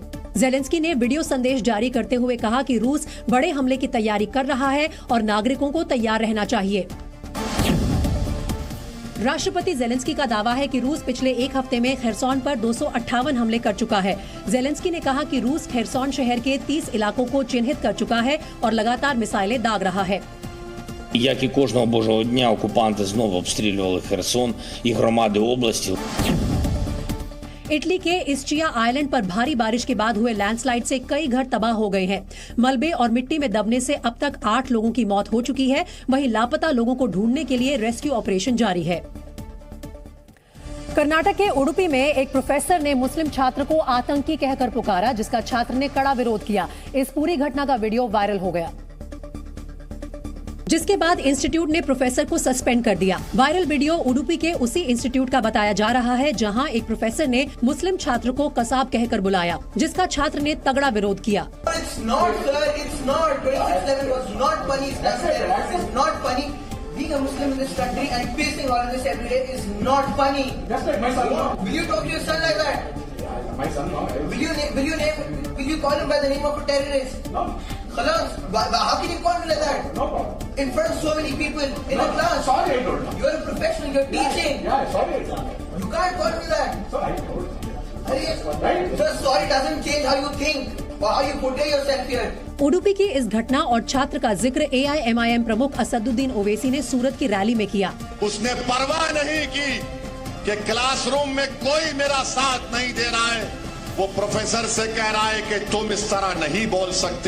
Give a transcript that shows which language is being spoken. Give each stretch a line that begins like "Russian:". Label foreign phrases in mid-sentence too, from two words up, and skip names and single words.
Hindi: जेलेंस्की ने वीडियो संदेश जारी करते हुए कहा कि रूस बड़े हमले की तैयारी कर रहा है और नागरिकों को तैयार रहना चाहिए। राष्ट्रपति जेलेंस्की का दावा है कि रूस पिछले एक हफ्ते में खेरसोन पर 258 हमले कर चुका है। जेलेंस्की ने कहा कि रूस खेरसोन शहर के 30 इलाकों को चिन्हित कर चुका है और लगातार मिसाइलें दाग रहा है।
Ukrainian: Як і кожного божого дня, окупанти знову обстрілювали Херсон і громади області.
Hindi: इटली के इस्चिया आइलैंड पर भारी बारिश के बाद हुए लैंडस्लाइड से कई घर तबाह हो गए हैं। मलबे और मिट्टी में दबने से अब तक 8 लोगों की मौत हो चुकी है। वहीं लापता लोगों को ढूंढने के लिए रेस्क्यू ऑपरेशन जारी है। कर्नाटक के उडुपी में एक प्रोफेसर ने मुस्लिम छात्र को आतंकी कहकर पुकारा, जिसका छात्र ने कड़ा विरोध किया। इस पूरी घटना का वीडियो वायरल हो गया, जिसके बाद इंस्टीट्यूट ने प्रोफेसर को सस्पेंड कर दिया। वायरल वीडियो उडुपी के उसी इंस्टीट्यूट का बताया जा रहा है, जहां एक प्रोफेसर ने मुस्लिम छात्र को कसाब कहकर बुलाया, जिसका छात्र ने तगड़ा विरोध किया।
English: Being a Muslim in this country and facing all of this every day is not funny. That's like my son. Will you talk to your son like that? Yeah, my son. No. Will you call him by the name of a terrorist? No. Khalas. How can you call him like that? No problem. In front of so many people in a class. Sorry, I told him. You are a professional. You are teaching. Yeah, sorry, I told him. You can't call him that. Sorry, I told him. Right? So sorry doesn't change how you think or how you portray yourself here.
Hindi: उडुपी की इस घटना और छात्र का जिक्र AIMIM प्रमुख असदुद्दीन ओवैसी ने सूरत की रैली में किया। उसने परवाह नहीं की कि क्लासरूम में कोई मेरा साथ नहीं दे रहा है। वो प्रोफेसर से कह रहा है कि तुम इस तरह नहीं बोल सकते।